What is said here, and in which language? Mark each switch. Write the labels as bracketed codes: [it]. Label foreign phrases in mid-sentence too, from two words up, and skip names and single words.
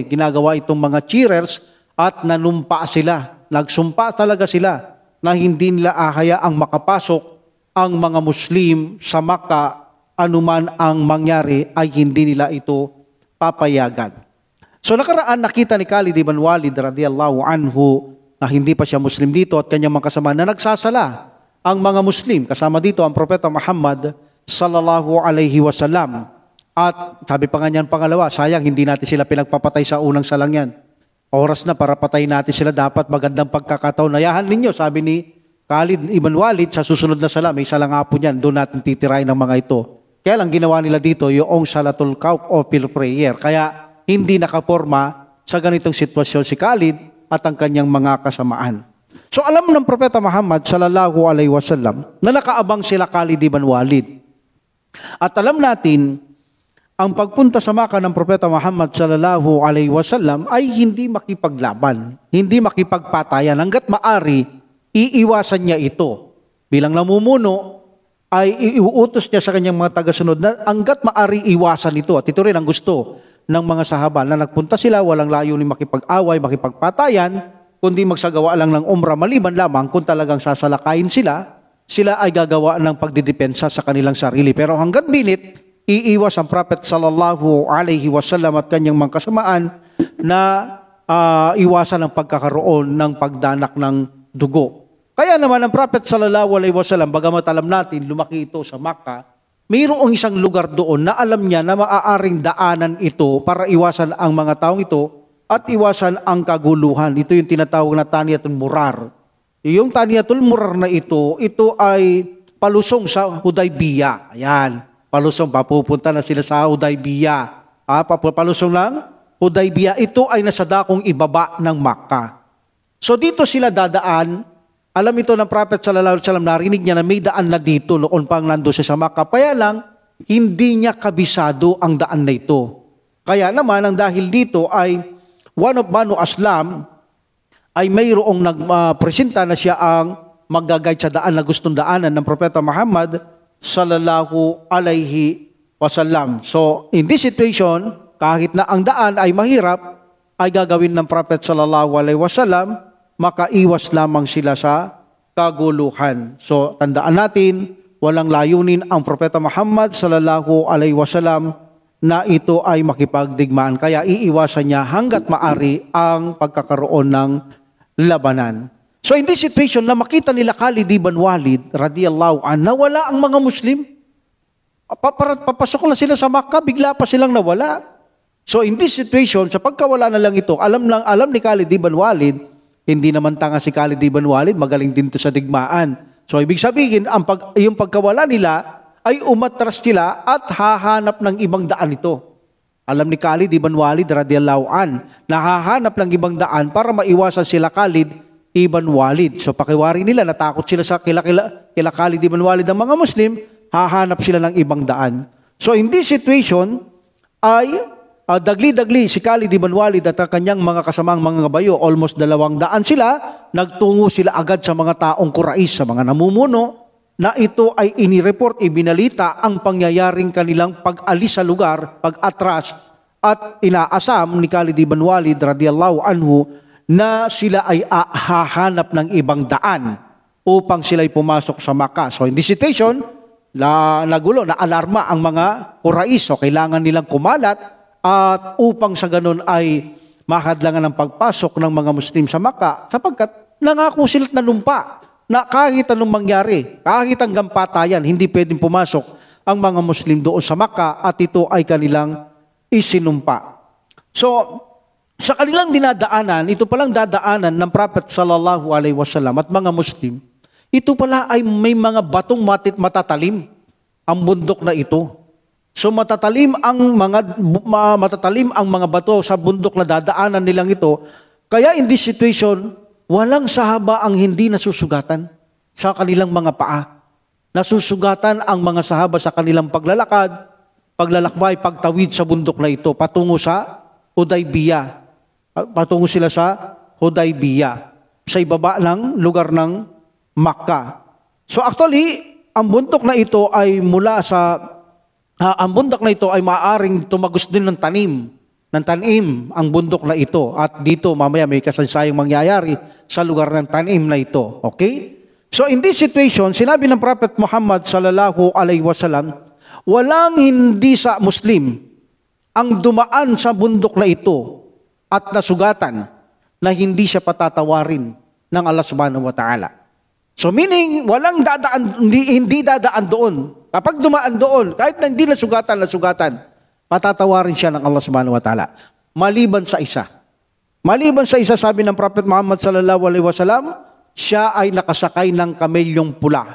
[tl] Ginagawa itong mga cheerers at nanumpa sila. Nagsumpa talaga sila na hindi nila hayaang makapasok ang mga Muslim sa Makkah, anuman ang mangyari ay hindi nila ito papayagan. So nakaraan nakita ni Khalid ibn Walid [ar] radiyallahu anhu [tl] na hindi pa siya Muslim dito at kanyang mga kasama na nagsasala ang mga Muslim. Kasama dito ang Propeta Muhammad [ar] sallallahu alaihi wasallam. [tl] At sabi pa nga niyan pangalawa, sayang hindi natin sila pinagpapatay sa unang salang yan. Oras na para patayin natin sila, dapat magandang pagkakataon. Nayahan ninyo, sabi ni Khalid ibn Walid, sa susunod na sala, may sala nga po niyan, doon natin titirahin ng mga ito. Kaya lang ginawa nila dito yung [ar] Salatul Khawf [tl] o [en] Field Prayer. [tl] Kaya hindi nakaporma sa ganitong sitwasyon si Khalid at ang kanyang mga kasamaan. So alam ng Propeta Muhammad [ar] sallallahu alaihi wasallam [tl] na nakaabang sila Khalid ibn Walid. At alam natin, ang pagpunta sa Makkah ng Propeta Muhammad [ar] sallallahu alaihi wasallam [tl] ay hindi makipaglaban, hindi makipagpatayan. Hanggat maari, iiwasan niya ito. Bilang namumuno, ay iuutos niya sa kanyang mga tagasunod na hanggat maari iwasan ito. At ito rin ang gusto ng mga sahaba na nagpunta sila, walang layunin makipag-away, makipagpatayan, kundi magsagawa lang ng umrah, maliban lamang kung talagang sasalakayin sila ay gagawa ng pagdidepensa sa kanilang sarili. Pero hanggang binit, iiwas ang Prophet [ar] sallallahu alaihi wasallam [tl] at kanyang mga kasamaan na iwasan ang pagkakaroon ng pagdanak ng dugo. Kaya naman ang Prophet [ar] sallallahu alaihi wasallam, [tl] bagamat alam natin lumaki ito sa Makkah, mayroong isang lugar doon na alam niya na maaaring daanan ito para iwasan ang mga taong ito at iwasan ang kaguluhan. Ito yung tinatawag na Taniyatul Murar. Yung Taniyatul Murar na ito ay palusong sa Hudaybiyah. Ayan, palusong, papupunta na sila sa Hudaybiyah. Palusong ng Hudaybiyah. Ito ay nasa dakong ibaba ng Makkah. So dito sila dadaan. Alam ito ng Prophet [ar] sallallahu alaihi wasallam, [tl] narinig niya na may daan na dito noon pang nando siya sa Makkah. Kaya lang, hindi niya kabisado ang daan na ito. Kaya naman, ang dahil dito ay [en] one of [tl] Banu Aslam ay mayroong nagpresenta na siya ang mag-guide sa daan na gustong daanan ng Propeta Muhammad [ar] sallallahu alaihi wasallam. [en] So, in this situation, [tl] kahit na ang daan ay mahirap, ay gagawin ng Prophet [ar] sallallahu alaihi wasallam, [tl] makaiwas lamang sila sa kaguluhan. So, tandaan natin, walang layunin ang Propeta Muhammad [ar] sallallahu alaihi wasallam [tl] na ito ay makipagdigmaan. Kaya iiwasan niya hanggat maari ang pagkakaroon ng labanan. [en] So in this situation [tl] na makita nila Khalid ibn Walid [ar] radiyallahu anhu [tl] na wala ang mga Muslim, papasok na sila sa Makkah, bigla pa silang nawala. [en] So in this situation, [tl] sa pagkawala na lang ito, alam ni Khalid ibn Walid, hindi naman tanga si Khalid ibn Walid, magaling din ito sa digmaan. So ibig sabihin, yung pagkawala nila ay umatras sila at hahanap ng ibang daan ito. Alam ni Khalid ibn Walid [ar] radiyallahu an, [tl] nahahanap ng ibang daan para maiwasan sila Khalid ibn Walid. So pakiwari nila, natakot sila sa kila Khalid ibn Walid ng mga Muslim. hahanap sila ng ibang daan. [en] So in this situation, [tl] ay dagli-dagli si Khalid ibn Walid at ang kanyang mga kasamang mga gabayo, almost 200 sila, nagtungo sila agad sa mga taong Quraysh, sa mga namumuno, na ito ay inireport, ibinalita ang pangyayaring kanilang pag-alis sa lugar, pag-atras, at inaasam ni Khalid ibn Walid [ar] radiyallahu anhu [tl] na sila ay hahanap ng ibang daan upang sila'y pumasok sa Makkah. [en] So in this situation, [tl] nagulo, na-alarma ang mga Quraysh. So kailangan nilang kumalat at upang sa ganun ay mahadlangan ng pagpasok ng mga Muslim sa Makkah sapagkat nangako sila't nanumpa na kahit anong mangyari, kahit hanggang patayan, hindi pwedeng pumasok ang mga Muslim doon sa Makkah at ito ay kanilang isinumpa. So, sa kanilang dinadaanan, ito palang dadaanan ng Prophet [ar] sallallahu alaihi wasallam [tl] at mga Muslim, ito pala ay may mga batong matatalim ang bundok na ito. So matatalim ang mga bato sa bundok na dadaanan nilang ito. [en] Kaya in this situation, [tl] walang sahaba ang hindi nasusugatan sa kanilang mga paa. Nasusugatan ang mga sahaba sa kanilang paglalakbay, pagtawid sa bundok na ito patungo sa Hudaybiyah. Patungo sila sa Hudaybiyah, sa ibaba ng lugar ng Makkah. [en] So actually, [tl] ang bundok na ito ay ang bundok na ito ay maaaring tumagos din ng tanim ang bundok na ito. At dito mamaya may kasaysayang mangyayari sa lugar ng tanim na ito. [en] Okay? So in this situation, [tl] sinabi ng Prophet Muhammad [ar] sallallahu alaihi wasallam, [tl] walang hindi sa Muslim ang dumaan sa bundok na ito at nasugatan na hindi siya patatawarin ng Allah [ar] subhanahu wa ta'ala. [en] So meaning, [tl] walang hindi dadaan doon. Kapag dumaan doon, kahit na hindi nasugatan, patatawarin siya ng Allah [ar] subhanahu wa ta'ala. [tl] Maliban sa isa, sabi ng Prophet Muhammad [ar] sallallahu alaihi wasallam, [tl] siya ay nakasakay ng kamelyong pula.